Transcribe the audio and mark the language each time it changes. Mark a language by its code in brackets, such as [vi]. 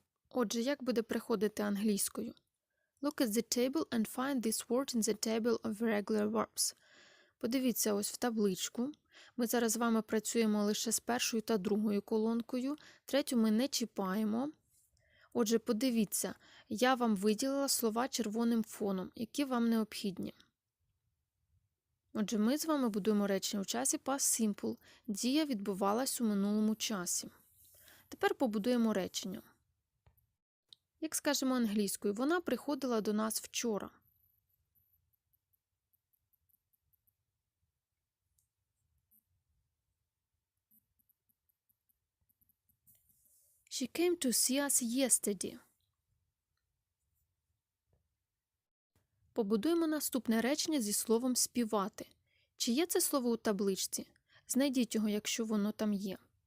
[uk] Отже, як буде приходити англійською? [en] Look at the table and find this word in the table of regular verbs. [uk] Подивіться ось в табличку. Ми зараз з вами працюємо лише з першою та другою колонкою, третю ми не чіпаємо. Отже, подивіться, я вам виділила слова червоним фоном, які вам необхідні. Отже, ми з вами будуємо речення у часі past simple. Дія відбувалась у минулому часі. Тепер побудуємо речення. Як скажемо англійською, вона приходила до нас вчора. [en] She came to see us yesterday. [uk] Побудуємо наступне речення зі словом співати. Чи є це слово у табличці? Знайдіть його, якщо воно там є.